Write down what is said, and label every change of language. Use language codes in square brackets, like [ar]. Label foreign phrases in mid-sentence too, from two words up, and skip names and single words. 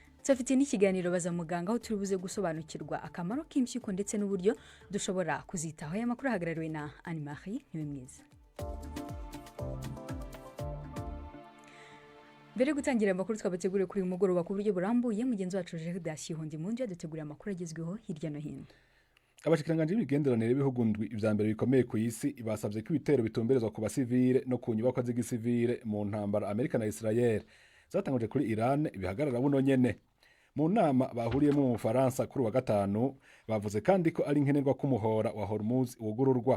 [rw] Tufite n'ikiganiro baza muganga aho turi buze gusobanukirwa akamaro k'impyiko ndetse n'uburyo dushobora kuzitaho. Aya makuru ahagarariwe na Anne Marie Niwemwiza. Mbere gutangira amakuru twabateguriye kuri uyu mugoroba ku buryo burambuye, mugenzi wacu Jehudas Hondi Mundu yaduteguriye amakuru agezweho hirya no hino. [rn] Abashikiranganje b'igenderanire b'ibihugu ndwi ivya mbere bikomeye ku isi basavye ko ibitero bitumberezwa ku basivile no ku nyubako z'igisivile mu ntambara Amerika na Israel zatanguje kuri Iran bihagarara buno nyene. [rw] Mu nama bahuriyemo mu Faransa kuri wa gatanu bavuze kandi ko ari nkenerwa ko umuhora wa Hormuz wugururwa.